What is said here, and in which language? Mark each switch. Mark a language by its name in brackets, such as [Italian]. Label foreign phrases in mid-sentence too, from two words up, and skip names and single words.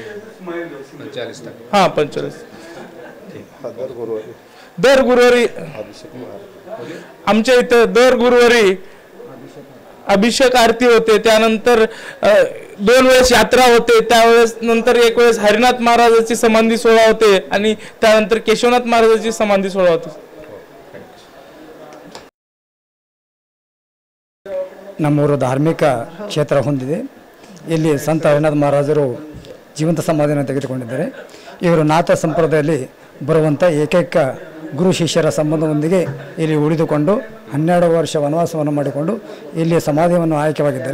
[Marathi] 45 दर गुरुवारी आमच्या इथं दर गुरुवारी अभिषेक आरती होते। त्यानंतर 2 वेळेस यात्रा होते, त्यावेळेस नंतर एक वेळेस हरिनाथ महाराजांची समाधी सोहळा होते, आणि त्यानंतर केशवनाथ महाराजांची समाधी सोहळा होते। [Kannada] ನಮ್ಮೂರು ಧಾರ್ಮಿಕ ಕ್ಷೇತ್ರ ಹೊಂದಿದೆ। ಇಲ್ಲಿ ಸಂತ ಹರಿನಾಥ ಮಹಾರಾಜರು ಜೀವಂತ ಸಮಾಧಿಯನ್ನು ತೆಗೆದುಕೊಂಡಿದ್ದಾರೆ। ಇವರು ನಾಥ ಸಂಪ್ರದಾಯದಲ್ಲಿ ಬರುವಂಥ ಏಕೈಕ ಗುರು ಶಿಷ್ಯರ ಸಂಬಂಧದೊಂದಿಗೆ ಇಲ್ಲಿ ಉಳಿದುಕೊಂಡು 12 ವರ್ಷ ವನವಾಸವನ್ನು ಮಾಡಿಕೊಂಡು ಇಲ್ಲಿ ಸಮಾಧಿಯನ್ನು ಆಯ್ಕೆವಾಗಿದ್ದಾರೆ।